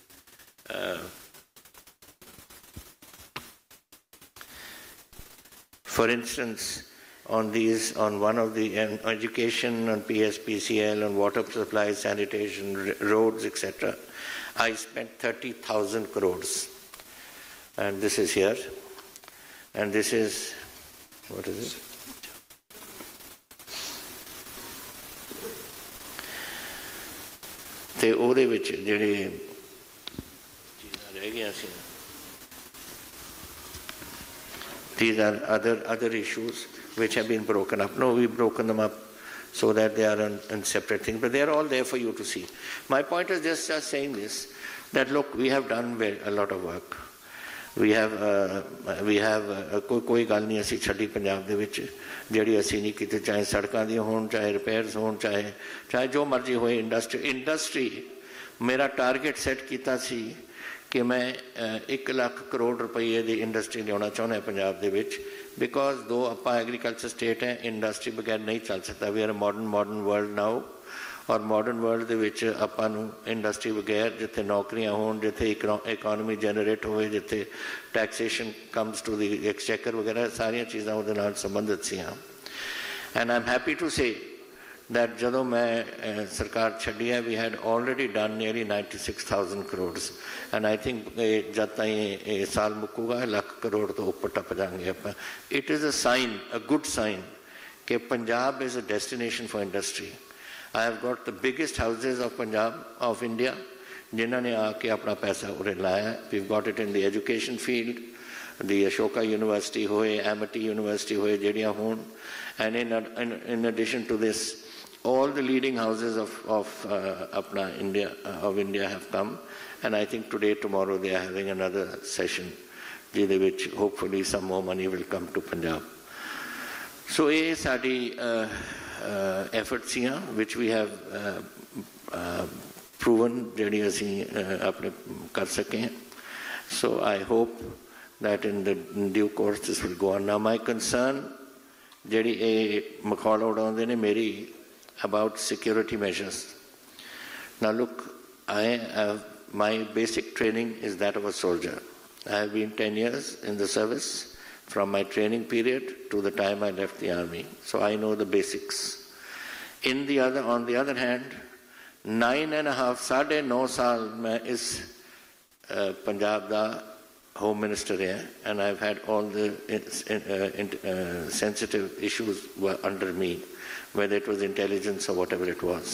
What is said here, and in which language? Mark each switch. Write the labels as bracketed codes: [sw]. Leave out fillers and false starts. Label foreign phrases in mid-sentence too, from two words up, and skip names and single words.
[en] For instance, on one of the education, on PSPCL, on water supply, sanitation, roads, etc., I spent 30,000 crores. And this is here. And this is, what is it? [pa] ਤੇ ਉਹਦੇ ਵਿੱਚ ਜਿਹੜੇ ਚੀਜ਼ਾਂ ਰਹਿ ਗਈਆਂ ਸੀ, [en] these are other issues which have been broken up. No, we've broken them up so that they are on separate things, but they are all there for you to see. My point is just saying this, that look, we have done a lot of work. We have [pa] ਕੋਈ ਗੱਲ ਨਹੀਂ ਅਸੀਂ ਛੱਡੀ ਪੰਜਾਬ ਦੇ ਵਿੱਚ ਜਿਹੜੀ ਅਸੀਂ ਨਹੀਂ ਕੀਤੀ, ਚਾਹੇ ਸੜਕਾਂ ਦੀਆਂ ਹੋਣ, ਚਾਹੇ ਰਿਪੇਅਰਸ ਹੋਣ, ਚਾਹੇ ਜੋ ਮਰਜ਼ੀ ਹੋਏ। ਇੰਡਸਟਰੀ ਮੇਰਾ ਟਾਰਗੇਟ ਸੈੱਟ ਕੀਤਾ ਸੀ ਕਿ ਮੈਂ 1 ਲੱਖ ਕਰੋੜ ਰੁਪਏ ਦੀ ਇੰਡਸਟਰੀ ਲਿਆਉਣਾ ਚਾਹੁੰਦਾ ਪੰਜਾਬ ਦੇ ਵਿੱਚ, ਬਿਕੋਜ਼ ਦੋ ਆਪਾਂ [en] agriculture state [pa] ਹੈ, ਇੰਡਸਟਰੀ ਬਗੈਰ ਨਹੀਂ ਚੱਲ ਸਕਦਾ। [en] we are modern world now, [pa] ਔਰ [en] modern world [pa] ਦੇ ਵਿੱਚ ਆਪਾਂ ਨੂੰ ਇੰਡਸਟਰੀ ਬਗੈਰ, ਜਿੱਥੇ ਨੌਕਰੀਆਂ ਹੋਣ, ਜਿੱਥੇ [en] economy generate [pa] ਹੋਵੇ, ਜਿੱਥੇ [en] taxation comes to the exchequer [pa] ਵਗੈਰਾ, ਸਾਰੀਆਂ ਚੀਜ਼ਾਂ ਉਹਦੇ ਨਾਲ ਸੰਬੰਧਿਤ ਸੀਆਂ। [en] and I am happy to say that [pa] ਜਦੋਂ ਮੈਂ ਸਰਕਾਰ ਛੱਡੀ ਹੈ, [en] we had already done nearly 96,000 crores, and I think [pa] ਜਦ ਤਾਈਂ ਇਹ ਸਾਲ ਮੁੱਕੂਗਾ ਲੱਖ ਕਰੋੜ ਤੋਂ ਉੱਪਰ ਟੱਪ ਜਾਵਾਂਗੇ ਆਪਾਂ। [en] It is a sign, a good sign, ਕਿ Punjab is a destination for industry. I have got the biggest houses of Punjab, of India, [pa] ਜਿਨ੍ਹਾਂ ਨੇ ਆ ਕੇ ਆਪਣਾ ਪੈਸਾ ਉਰੇ ਲਾਇਆ। [en] We've got it in the education field, the Ashoka University ਹੋਏ, Amity University ਹੋਏ, [pa] ਜਿਹੜੀਆਂ ਹੋਣ, [en] and in addition to this, all the leading houses of India have come, and I think today, tomorrow, they are having another session, [pa] ਜਿਹਦੇ ਵਿੱਚ [en] hopefully some more money will come to Punjab. [pa] So ਇਹ ਸਾਡੀ efforts ਸੀਆਂ [en] which we have proven [pa] ਜਿਹੜੀ ਅਸੀਂ ਆਪਣੇ ਕਰ ਸਕੇ। [en] So I hope that in the due course this will go on. Now my concern [pa] ਜਿਹੜੀ ਇਹ ਮਖੌਲ ਉਡਾਉਂਦੇ ਨੇ ਮੇਰੀ [en] about security measures. Now look, my basic training is that of a soldier. I have been 10 years in the service, from my training period to the time I left the army. So I know the basics. On the other hand, [pa] 9.5 ਸਾਲ ਮੈਂ ਇਸ ਪੰਜਾਬ ਦਾ ਹੋਮ ਮਿਨਿਸਟਰ ਹੈ, [en] and I've had all the sensitive issues were under me, whether it was intelligence or whatever it was.